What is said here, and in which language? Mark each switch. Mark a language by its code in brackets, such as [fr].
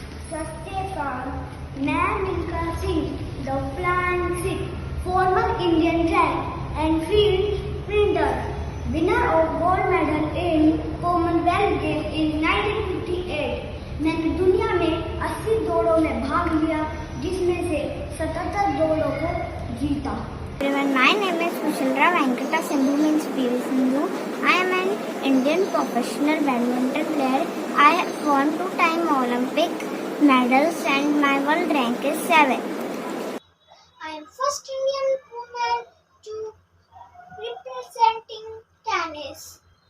[en] Satyakal, मैं Milkha Singh, the flying Sikh, former Indian track and field sprinter, winner of gold medal in Commonwealth Games in 1958. [hi] मैंने दुनिया में 80 दौड़ों में भाग लिया, जिसमें से 77 दौड़ों को जीता। [en] Everyone, my name is Kushaldra Venkata Sindhu, means PV Sindhu. I am an Indian professional badminton player. I have won 2-time Olympic medals and my world rank is 7. I am first Indian woman to representing tennis.